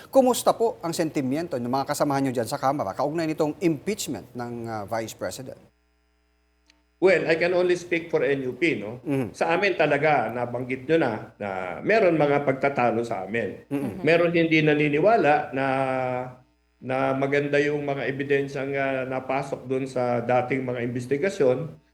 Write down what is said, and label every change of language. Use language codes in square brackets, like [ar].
[tl] Kumusta po ang sentimiento ng mga kasamahan nyo dyan sa Kamara kaugnay nitong impeachment ng Vice President? [en] Well, I can only speak for NUP, no? [tl] Sa amin talaga, nabanggit nyo na meron mga pagtatalo sa amin. Meron hindi naniniwala na maganda yung mga ebidensyang napasok doon sa dating mga investigasyon.